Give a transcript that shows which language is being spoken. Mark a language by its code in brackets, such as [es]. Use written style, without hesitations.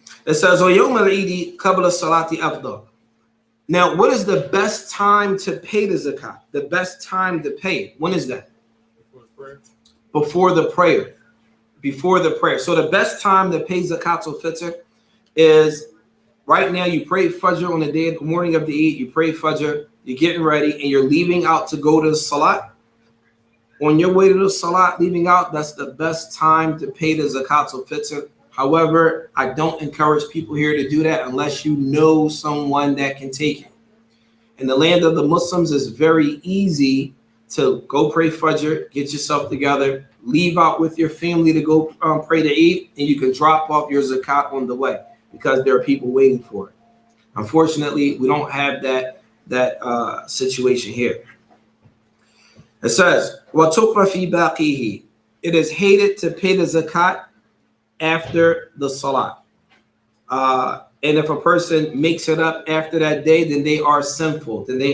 [en] It says, [ar] وَيَوْمَ الْعِيدِ قَبْلَ الصَّلَاةِ أَفْضَلُ. [en] Now, what is the best time to pay the zakat? The best time to pay it. When is that? Before the prayer. Before the prayer. So the best time to pay zakat al-fitr is right now. You pray Fajr on the morning of the Eid. You pray Fajr. You're getting ready and you're leaving out to go to the Salat. On your way to the Salat, leaving out, that's the best time to pay the zakat al-fitr. However, I don't encourage people here to do that unless you know someone that can take it. In the land of the Muslims, it's very easy to go pray Fajr, get yourself together, leave out with your family to go pray the Eid, and you can drop off your zakat on the way because there are people waiting for it. Unfortunately, we don't have that situation here. It says, [ar] وَتُقْرَ فِي بَاقِيهِ. [en] It is hated to pay the zakat after the salat. And if a person makes it up after that day, then they are sinful.